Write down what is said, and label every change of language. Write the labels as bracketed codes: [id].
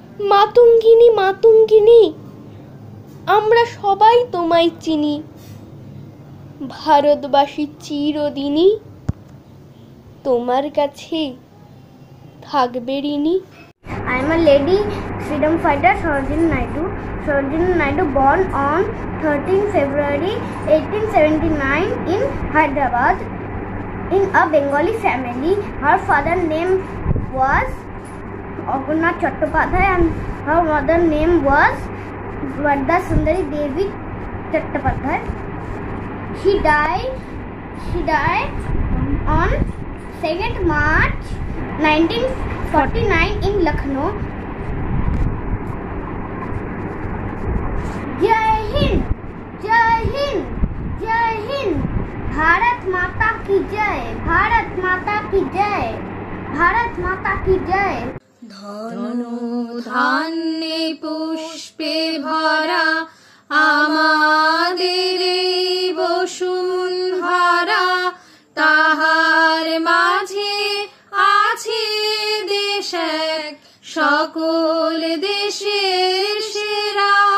[bn] মাতঙ্গিনী মাতঙ্গিনী, আমরা সবাই তোমায় চিনি। ভারতবাসী চিরদিনই তোমার কাছে থাকবে ঋণী। [en] I am a lady freedom fighter Sarojini Naidu. Sarojini Naidu, born on 13 February 1879 in Hyderabad in a Bengali family. Her father's name was Ognath Chattopadhyay and her mother's name was Varda Sundari Devi Chattopadhyay. She died on 2nd March 1949 in Lucknow. [hi] जय हिंद, जय हिंद, जय हिंद। भारत माता की जय, भारत माता की जय, भारत माता की जय। [bn] ধনু ধান্যে পুষ্পে ভরা আমাদের এই বসুন্ধরা, তাহার মাঝে আছে দেশ এক, সকল দেশের সেরা।